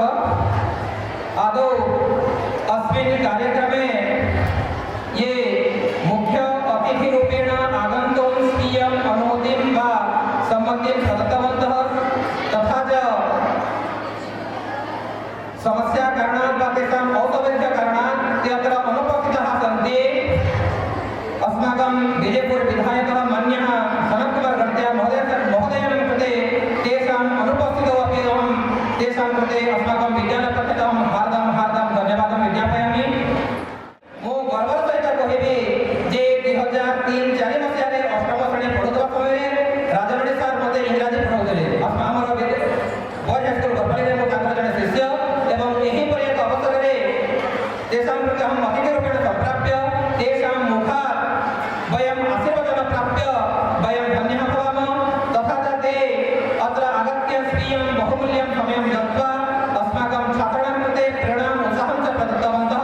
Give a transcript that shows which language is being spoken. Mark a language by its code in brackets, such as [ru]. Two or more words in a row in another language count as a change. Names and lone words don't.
[sa] आदौ अस्मिन् कार्यक्रमे ये मुख्य अतिथिरूपेण आगन्तुं स्वीयम् अनुमतिं वा सम्मतिं प्रदत्तवन्तः तथा च समस्याकारणात् वा तेषाम् औपचारिककारणात् ते अत्र अनुपस्थिताः सन्ति। अस्माकं विजयपुरविधायकः मान्यः सनत्कुमार गणत्या महोदयानां कृते तेषाम् अनुपस्थितौ अपि अहं तेषां कृते अस्माकं विद्यालयपक्षतः हार्दं धन्यवादं विज्ञापयामि। [or] ମୁଁ ଗର୍ବର ସହିତ କହିବି ଯେ 2003-4 ମସିହାରେ ଅଷ୍ଟମ ଶ୍ରେଣୀ ପଢ଼ୁଥିବା ସମୟରେ ରାଜମଣି ସାର୍ ମୋତେ ଇଂରାଜୀ ପଢ଼ାଉଥିଲେ। ଆମର ବଏଜ୍ ହାଇସ୍କୁଲ ଗର୍ଭଲିରେ ମୁଁ ତାଙ୍କର ଜଣେ ଶିଷ୍ୟ ଏବଂ ଏହିପରି ଏକ ଅବସରରେ [sa] तेषां कृते अहम् अतिथिरूपेण सम्प्राप्य तेषां मुखात् वयम् आशीर्वचनं प्राप्य वयं धन्याः भवामः। तथा च ते अत्र आगत्य स्वीयं बहुमूल्यं समयं दत्त्वा अस्माकं छात्राणां कृते प्रेरणाम् उत्साहं च प्रदत्तवन्तः।